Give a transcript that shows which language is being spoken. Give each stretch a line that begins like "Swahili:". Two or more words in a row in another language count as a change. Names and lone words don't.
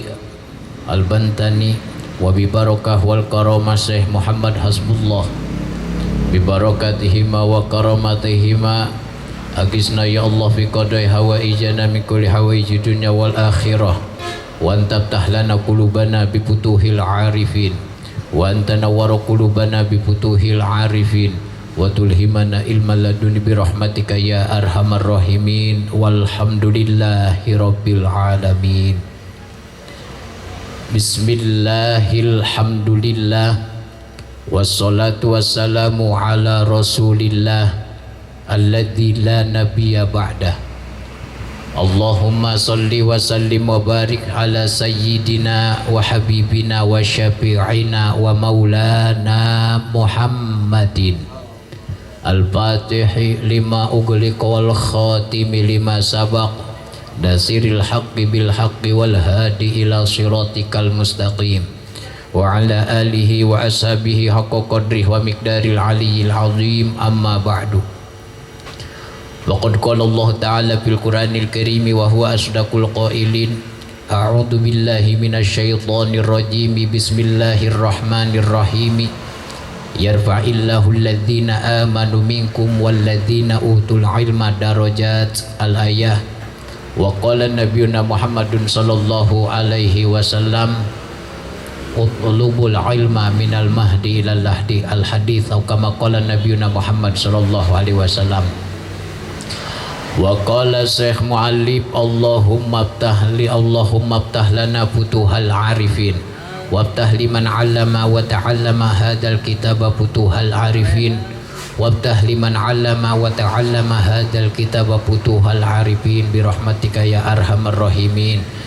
Arabic: Al-Bantani وببركة والكرامة Syekh Muhammad Hasbullah ببركتهما وكرامتهما أغثنا يا الله في قضاء حوائجنا من كل حوائج الدنيا والآخرة وافتح لنا قلوبنا بفتوح العارفين وأنت نوّر قلوبنا بفتوح العارفين وتلهمنا علما لدنيا برحمتك يا أرحم الراحمين والحمد لله رب العالمين. بسم الله الحمد لله والصلاة والسلام على رسول الله الذي لا نبي بعده. اللهم صل وسلم وبارك على سيدنا وحبيبنا وشفيعنا ومولانا محمد الفاتح لما أغلق والخاتم لما سبق ناصر الحق بالحق والهادي إلى صراطك المستقيم وعلى آله وأصحابه حق قدره ومقداره العلي العظيم أما بعد. وقد قال الله تعالى في القرآن الكريم وهو أصدق القائلين. أعوذ بالله من الشيطان الرجيم. بسم الله الرحمن الرحيم يرفع الله الذين آمنوا منكم والذين أوتوا العلم درجات. الآية وقال نبينا محمد صلى الله عليه وسلم اطلبوا العلم من المهد إلى اللحد. Al-hadits atau كما قال نبينا محمد صلى الله عليه وسلم. وقال الشيخ المؤلف اللهم افتح لنا فتوح العارفين وافتح لمن علّم وتعلّم هذا الكتاب فتوح العارفين وافتح لمن علّم وتعلّم هذا الكتاب فتوح العارفين برحمتك يا أرحم الراحمين.